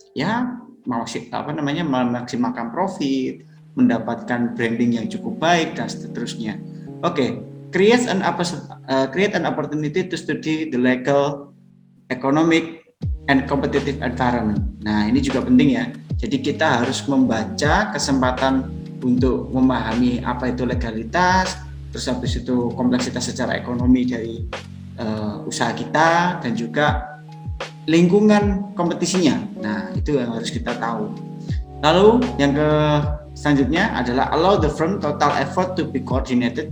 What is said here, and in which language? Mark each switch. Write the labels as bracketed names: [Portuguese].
[Indonesian] Ya, memaksimalkan profit, mendapatkan branding yang cukup baik dan seterusnya. [English] Oke, create an opportunity to study the legal, economic, and competitive environment. [Indonesian] Nah, ini juga penting ya. Jadi kita harus membaca kesempatan untuk memahami apa itu legalitas, terus habis itu kompleksitas secara ekonomi dari usaha kita dan juga lingkungan kompetisinya. Nah, itu yang harus kita tahu. Lalu yang selanjutnya adalah [English] allow the firm total effort to be coordinated.